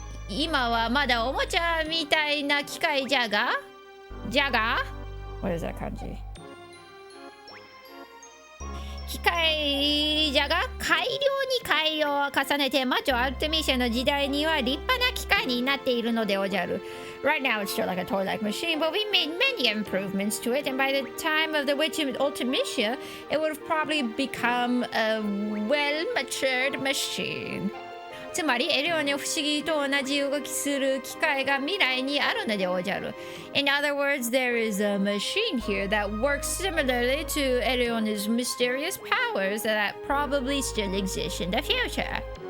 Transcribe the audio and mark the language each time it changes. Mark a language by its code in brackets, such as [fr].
[ja] 今はまだおもちゃみたいな機械じゃが [en] What is that [ja] 漢字機械じゃが改良に改良を重ねて魔女アルテミシアの時代には立派な機械になっているのでおじゃる。 [en] Right now it's still like a toy-like machine, but we made many improvements to it, and by the time of the Witch Ultimacia, it would have probably become a well-matured machine. [ja] つまりエレオネ不思議と同じ動きする機械が未来にあるのでおじゃる。 [en] In other words, there is a machine here that works similarly to Eleone's mysterious powers that probably still exist in the future.